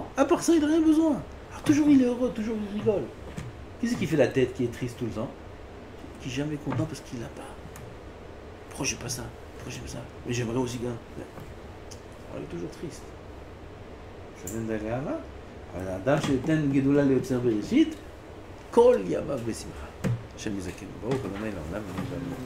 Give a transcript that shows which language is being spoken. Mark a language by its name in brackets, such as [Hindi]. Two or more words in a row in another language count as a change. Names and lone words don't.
[French] À part ça, il n'a rien besoin. Alors toujours il est heureux, toujours il rigole. Qui c'est qui fait la tête, qui est triste tout le temps? Qui est jamais content parce qu'il n'a pas. Pourquoi j'ai pas ça? Pourquoi j'aime ça? Mais j'aimerais aussi bien. Alors il est toujours triste. Ça vient d'Agava. [Hebrew] אבל האדם שייתן גדולה ליוצר בראשית, כל ימיו בשמחה. השם יזכנו. ברוך ה' לעולם.